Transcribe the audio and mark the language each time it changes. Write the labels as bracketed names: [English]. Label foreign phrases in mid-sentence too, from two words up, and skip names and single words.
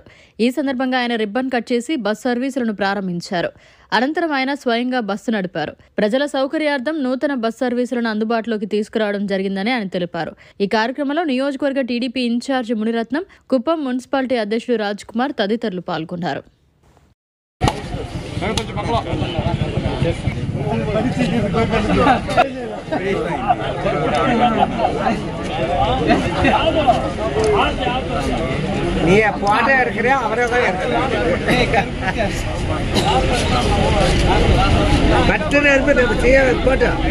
[Telugu] ఈ సందర్భంగా ఆయన రిబ్బన్ కట్ చేసి బస్సు సర్వీసులను ప్రారంభించారు. అనంతరం ఆయన స్వయంగా బస్సు నడిపారు. ప్రజల సౌకర్యార్థం నూతన బస్సు సర్వీసులను అందుబాటులోకి తీసుకురావడం జరిగిందని ఆయన తెలిపారు. ఈ కార్యక్రమంలో నియోజకవర్గ టీడీపీ ఇన్ఛార్జి మునిరత్నం, కుప్పం మున్సిపాలిటీ అధ్యక్షుడు రాజ్ కుమార్ తదితరులు పాల్గొన్నారు. [Tamil] நீ போட்டோ எடுக்கிறியா அவரே தான் மற்ற செய்ய போட்டோ